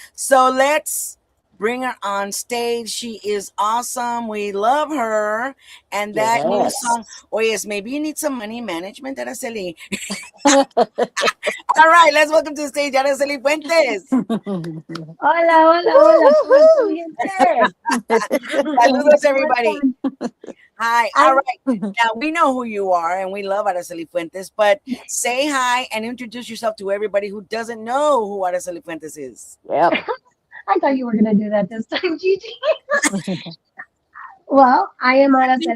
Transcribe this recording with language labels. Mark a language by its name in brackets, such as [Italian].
[English] So let's bring her on stage. She is awesome. We love her. And that new Yes. song, oh yes, maybe you need some money management, Araceli. All right, let's welcome to the stage Araceli Fuentes. [Spanish] Hola, hola, hola, ¿cómo está mi gente? Saludos, [English] everybody. [Spanish] están? [English] Hi. Ay, All right. Now we know who you are and we love Araceli Fuentes, but say hi and introduce yourself to everybody who doesn't know who Araceli Fuentes is. Yep. I thought you were going to do that this time, Gigi. Well, I am Araceli